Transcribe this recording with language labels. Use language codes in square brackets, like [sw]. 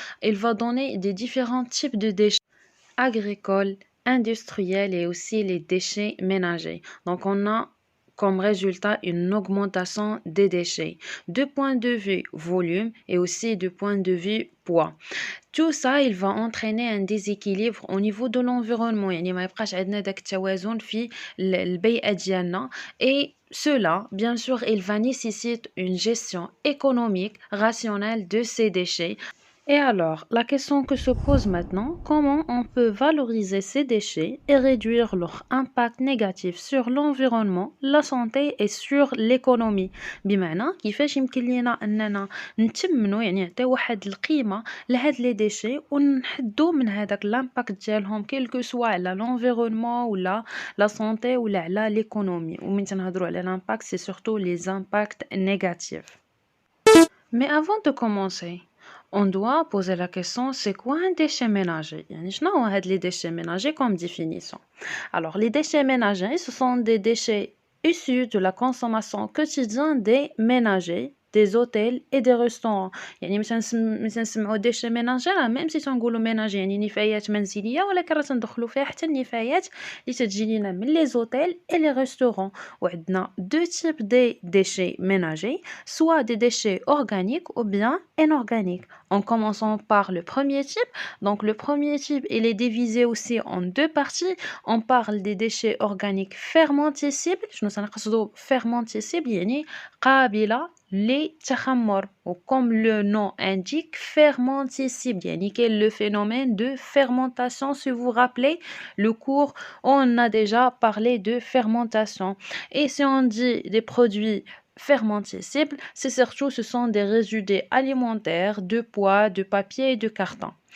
[fr] Il va donner des différents types de déchets agricoles, industriels et aussi les déchets ménagers. Donc on a comme résultat une augmentation des déchets de point de vue volume et aussi de point de vue poids. Tout ça, il va entraîner un déséquilibre au niveau de l'environnement. [ar] يعني ما يبقاش عندنا داك التوازن في البيئة ديالنا. [fr] Et cela, bien sûr, il va nécessiter une gestion économique rationnelle de ces déchets. Et alors, la question que se pose maintenant, comment on peut valoriser ces déchets et réduire leur impact négatif sur l'environnement, la santé et sur l'économie؟ [ar] بمعنى كيفاش يمكن لينا اننا نتمنوا يعني نعطيو واحد القيمه لهاد لي ديشي ونحدو من هذاك لامباكت ديالهم كيلكو سوا على l'environnement ولا لا سانتي ولا على l'économie. ومن تنهضروا على l'impact [fr] c'est surtout les impacts négatifs. Mais avant de commencer, on doit poser la question, c'est quoi un déchet ménager? [ar] يعني شنو هو هاد [fr] les déchets ménagers comme définition? Alors, les déchets ménagers, ce sont des déchets issus de la consommation quotidienne des ménagers, des hôtels et des restaurants. [ar] يعني مثلا نسمعوا déchets ménagers même si تنقولوا ménager يعني نفايات منزلية ولكن راه تندخلوا فيها حتى النفايات اللي تتجي لينا من [fr] les hôtels et les restaurants. وعندنا deux types de déchets ménagers, soit des déchets organiques ou bien inorganiques. En commençant par le premier type. Donc le premier type, il est divisé aussi en deux parties. On parle des déchets organiques fermentescibles. [ar] شنو تنقصدو fermentescibles يعني قابلة للتخمر. [fr] Comme le nom indique, fermentescible يعني quel le phénomène de fermentation. Si vous vous rappelez le cours, on a déjà parlé de fermentation. Et si on dit des produits fermentescibles, c'est surtout ce sont des résidus alimentaires, de pois, de papier et de carton.